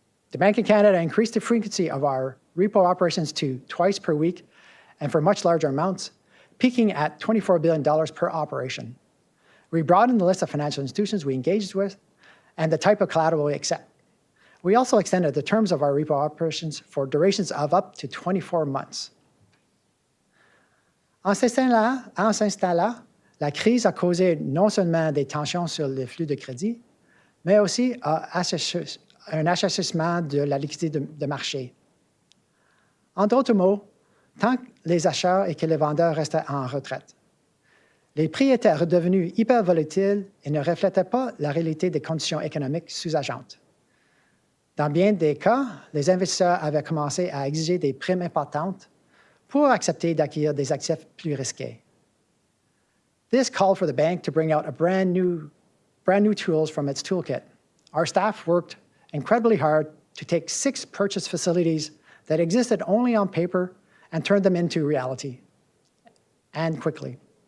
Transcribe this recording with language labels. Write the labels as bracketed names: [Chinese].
[English] The Banque du Canada increased the frequency of our repo operations to twice per week and for much larger amounts, peaking at $24 billion per operation. We broadened the list of financial institutions we engaged with and the type of collateral we accept. We also extended the terms of our repo operations for durations of up to 24 months. [French] En s'installant, la crise a causé non seulement des tensions sur les flux de crédit, mais aussi un assèchement de la liquidité de marché. En d'autres mots, tant que les acheteurs et que les vendeurs restaient en retraite, les prix étaient redevenus hyper volatiles et ne reflétaient pas la réalité des conditions économiques sous-jacentes. Dans bien des cas, les investisseurs avaient commencé à exiger des primes importantes pour accepter d'acquérir des actifs plus risqués. [English] This called for the bank to bring out brand new tools from its toolkit. Our staff worked incredibly hard to take 6 purchase facilities that existed only on paper and turn them into reality, and quickly.